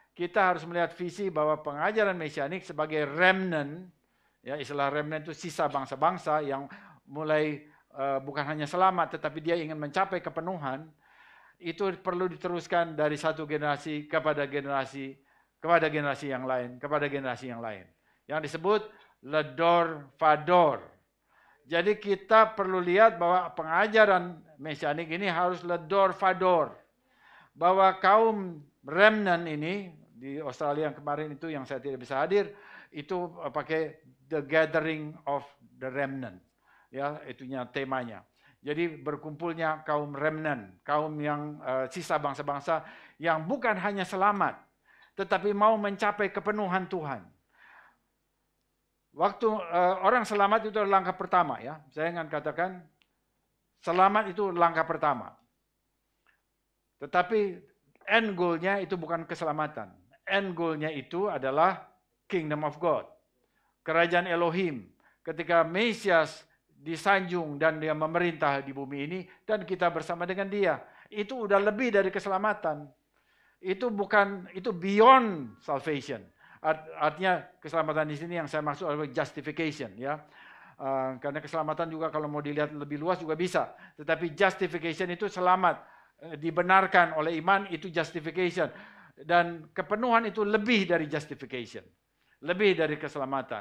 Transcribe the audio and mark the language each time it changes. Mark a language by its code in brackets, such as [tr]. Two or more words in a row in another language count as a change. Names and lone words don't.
[id] Kita harus melihat visi bahwa pengajaran mesianik sebagai remnant Ya, istilah remnant itu sisa bangsa-bangsa yang mulai bukan hanya selamat, tetapi dia ingin mencapai kepenuhan. Itu perlu diteruskan dari satu generasi kepada generasi yang lain, kepada generasi yang lain. Yang disebut [he] ledor vador. [id] Jadi kita perlu lihat bahwa pengajaran mesianik ini harus [he] ledor vador. [id] Bahwa kaum remnant ini di Australia yang kemarin itu yang saya tidak bisa hadir, itu pakai [en] the gathering of the remnant. [id] Ya, itunya temanya. Jadi berkumpulnya kaum remnant, kaum yang sisa bangsa-bangsa yang bukan hanya selamat, tetapi mau mencapai kepenuhan Tuhan. Waktu orang selamat itu adalah langkah pertama, ya. Saya ingin katakan selamat itu langkah pertama. Tetapi [en] end goal-nya [id] itu bukan keselamatan. [en] End goal-nya [id] itu adalah [en] Kingdom of God. [id] Kerajaan Elohim. Ketika Mesias disanjung dan dia memerintah di bumi ini dan kita bersama dengan dia, itu udah lebih dari keselamatan. [en] Itu beyond salvation. [id] Artinya keselamatan di sini yang saya maksud adalah justification, ya. Karena keselamatan juga kalau mau dilihat lebih luas juga bisa, tetapi justification itu selamat, dibenarkan oleh iman, itu justification, dan kepenuhan itu lebih dari justification, lebih dari keselamatan.